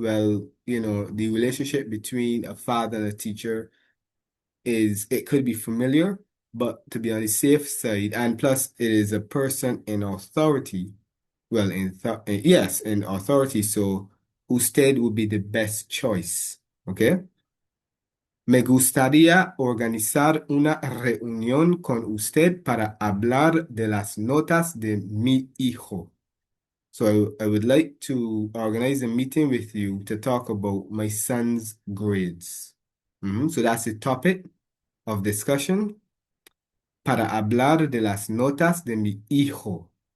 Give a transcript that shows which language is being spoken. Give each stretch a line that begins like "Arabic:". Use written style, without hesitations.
English: Well, the relationship between a father and a teacher it could be familiar, but to be on the safe side, and plus it is a person in authority. Well, yes, in authority, so usted would be the best choice. Okay?
Spanish: Me gustaría organizar una reunión con usted para hablar de las notas de mi hijo.
English: So I would like to organize a meeting with you to talk about my son's grades. So that's the topic of discussion.
Spanish: Para hablar de las notas de mi hijo.